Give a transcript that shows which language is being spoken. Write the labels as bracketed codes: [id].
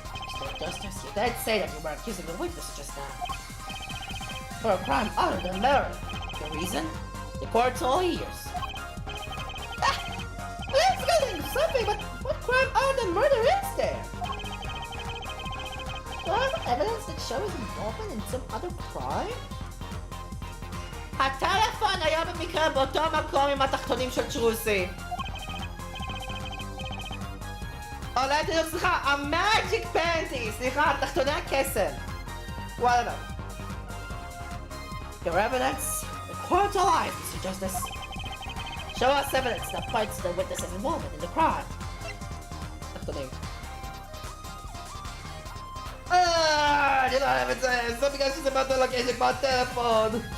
[en] Mr. Justice, you did say that you were accusing the witness just now. For a crime other than murder. The reason? The court's all ears. Let's get into something, but what crime other than murder is there? Do I have evidence that shows involvement in some other crime? [he] הטלפון היה במקרה באותו מקום עם התחתונים של צ'רוסי. אולי תדעו, סליחה, המאג'יק פנטי, סליחה, תחתוני הקסם. [en] whatever. Your evidence? The court's alive, Mr. Justice. Show us evidence that points to the witness's involvement in the crime. [he] תחתונים. אני לא אוהב את זה, זה בגלל שזה באותו לוקיישן כמו הטלפון.